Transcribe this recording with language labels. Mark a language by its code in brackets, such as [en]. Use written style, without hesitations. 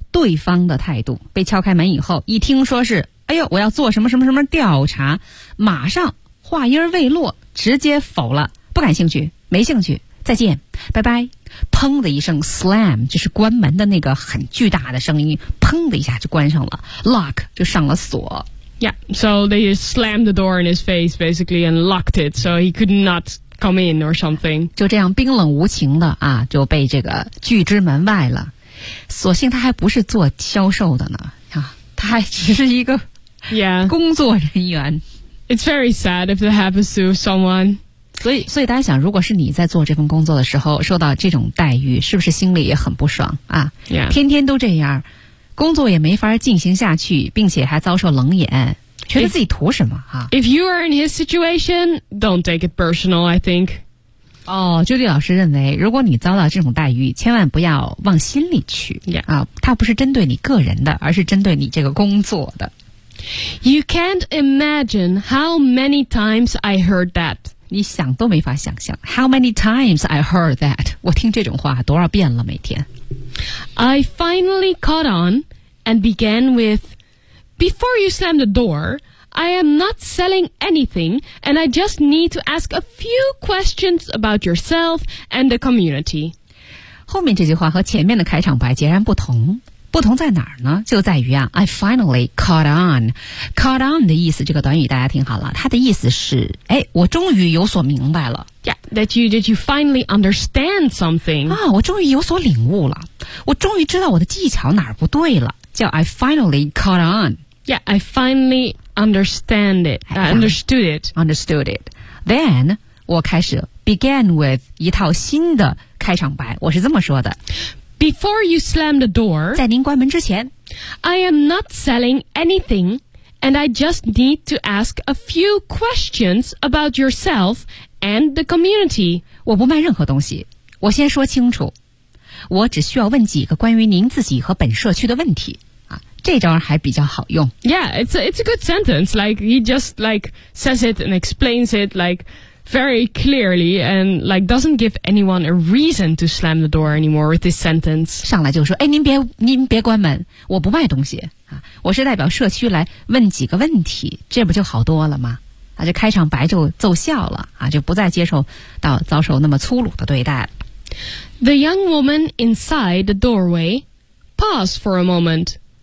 [zh] 对方的态度被敲开门以后一听说是哎呦我要做什么什么什么调查马上话音未落直接否了不感兴趣没兴趣再见拜拜砰的一声 slam 就是关门的那个很巨大的声音砰的一下就关上了 lock 就上了锁 [en] Yeah, so they just slammed the door in his face basically and locked it so he could notcome in or something [zh] 就这样冰冷无情的啊就被这个拒之门外了所幸他还不是做销售的呢啊他还只是一个工作人员、 [en] yeah. It's very sad if that happens to someone [zh] 所以大家想如果是你在做这份工作的时候受到这种待遇是不是心里也很不爽啊、 [en] yeah. [zh] 天天都这样工作也没法进行下去并且还遭受冷眼觉得自己图什么哈 [en] If you are in his situation, don't take it personal, I think. [zh] 哦，朱迪老师认为，如果你遭到这种待遇，千万不要往心里去。 [en] Yeah. [zh] 啊，他不是针对你个人的，而是针对你这个工作的。 [en] You can't imagine how many times I heard that. [zh] 你想都没法想象 [en] ，How many times I heard that? [zh] 我听这种话多少遍了，每天。 [en] I finally caught on and began with. Before you slam the door, I am not selling anything, and I just need to ask a few questions about yourself and the community. [zh] 后面这句话和前面的开场白截然不同。不同在哪儿呢？就在于啊 ， [en] I finally caught on. [zh] Caught on 的意思，这个短语大家听好了，它的意思是，哎，我终于有所明白了。 [en] Yeah, that you finally understand something. [zh] 啊，我终于有所领悟了，我终于知道我的技巧哪儿不对了。 [en] 叫 I finally caught on. Yeah, I finally understand it. I understood it. Understood it. Then, [zh] 我开始 [en] began with [zh] 一套新的开场白。我是这么说的。 [en] Before you slam the door, [zh] 在您关门之前 [en] I am not selling anything, and I just need to ask a few questions about yourself and the community. [zh] 我不卖任何东西，我先说清楚，我只需要问几个关于您自己和本社区的问题。这招还比较好用。 [en] Yeah, it's a good sentence. Like, he just, like, says it and explains it, like, very clearly and, like, doesn't give anyone a reason to slam the door anymore with this sentence. [zh] 上来就说，哎，您别关门，我不卖东西，我是代表社区来问几个问题，这不就好多了吗？这开场白就奏效了，就不再接受到遭受那么粗鲁的对待了。 [en] The young woman inside the doorway paused for a moment.